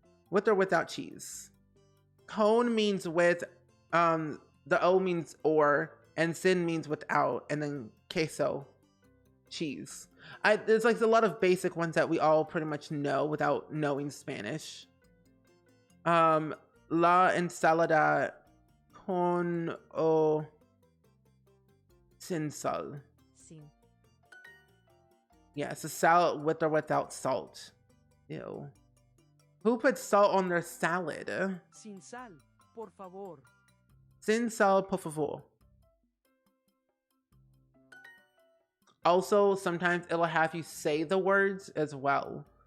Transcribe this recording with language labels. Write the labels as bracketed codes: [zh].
[en] With or without cheese? Con means with, the O means or, and sin means without, and then queso, cheese. There's like a lot of basic ones that we all pretty much know without knowing Spanish. [es] La ensalada con o sin sal. Sin. [en] Yeah, it's a salad with or without salt. Ew. Who puts salt on their salad? [es] Sin sal, por favor. Sin sal, por favor. [en] Also, sometimes it'll have you say the words as well.